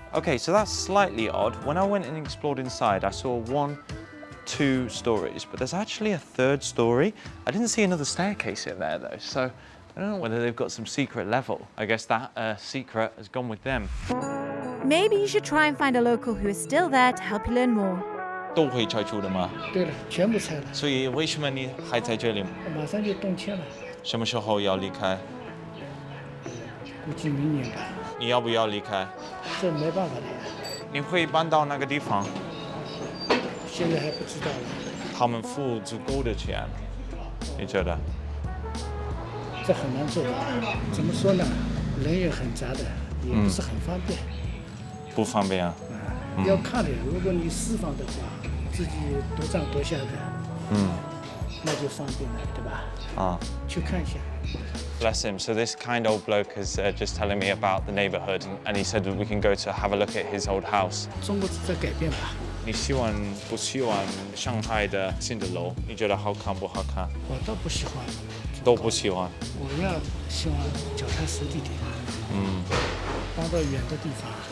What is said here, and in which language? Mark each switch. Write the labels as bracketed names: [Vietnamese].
[English] Okay, so that's slightly odd. When I went and explored inside, I saw 1, 2 stories, but there's actually a 3rd story. I didn't see another staircase in there though, so I don't know whether they've got some secret level. I guess that secret has gone with them. Maybe you should try and find a local who is still there to help you learn more. [Chinese] 都会拆除的吗？对了，全部拆了，所以为什么你还在这里？马上就动迁了，什么时候要离开？估计明年吧。你要不要离开？这没办法的呀，你会搬到那个地方？现在还不知道了。他们付足够的钱，你觉得？这很难做的，怎么说呢？人也很杂的，也不是很方便。不方便啊。要看的，如果你私房的话，自己独上独下的，那就方便了，对吧？啊，去看一下。 [English] Bless him. So this kind old bloke is just telling me about the neighbourhood, and he said that we can go to have a look at his old house. [Chinese] 中国在改变吧。你希望不希望上海的新的楼？你觉得好看不好看？我倒不喜欢，都不喜欢。我要希望脚踏实地点，搬到远的地方。